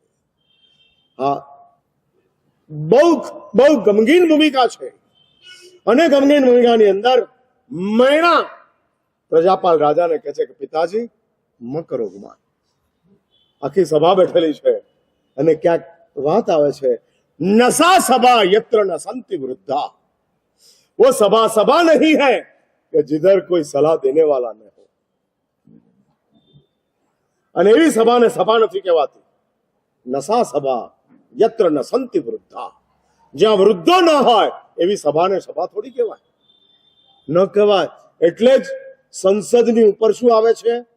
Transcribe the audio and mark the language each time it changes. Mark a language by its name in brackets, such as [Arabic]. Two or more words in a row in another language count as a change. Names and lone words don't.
[Gujarati] હા, બહુ ગમગીન ભૂમિકા છે. અને ગમગીન ભૂમિકાની અંદર મૈણા પ્રજાપાલ રાજાને કહે છે કે પિતાજી મ કરો ગુમાન. આખી સભા બેઠેલી છે અને ક્યાંક વાત આવે છે, [Sanskrit] नशा सभा यत्र न संति वृद्धा. [Hindi] वो सभा नहीं है कि जिधर कोई सलाह देने वाला न हो. [Gujarati] અને એવી સભાને સભા નથી કહેવાતી. [Sanskrit] नशा सभा यत्र न संति वृद्धा. [Gujarati] જ્યાં વૃદ્ધો ન હોય એવી સભાને સભા થોડી કહેવાય, ન કહેવાય. એટલે જ સંસદની ઉપર શું આવે છે?